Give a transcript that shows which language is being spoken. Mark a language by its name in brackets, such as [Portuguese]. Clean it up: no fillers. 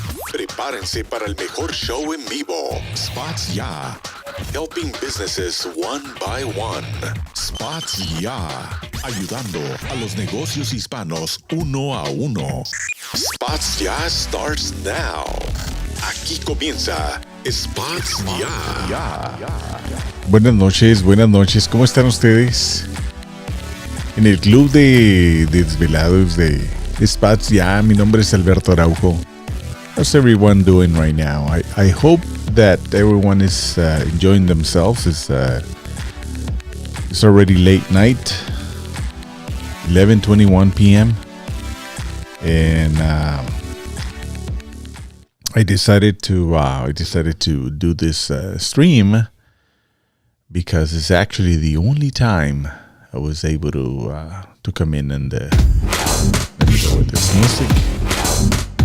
[Spanish] Prepárense para el mejor show en vivo. SpotsYa. [English] Helping businesses one by one. SpotsYa. [Spanish] Ayudando a los negocios hispanos uno a uno. [English] SpotsYa starts now. [Spanish] Aquí comienza SpotsYa. Buenas noches. ¿Cómo están ustedes? En el club de desvelados de SpotsYa, mi nombre es Alberto Araujo. [English] How's everyone doing right now? I hope that everyone is enjoying themselves. It's already late night, 11:21 p.m. and I decided to do this stream because it's actually the only time I was able to come in and let me go with this music.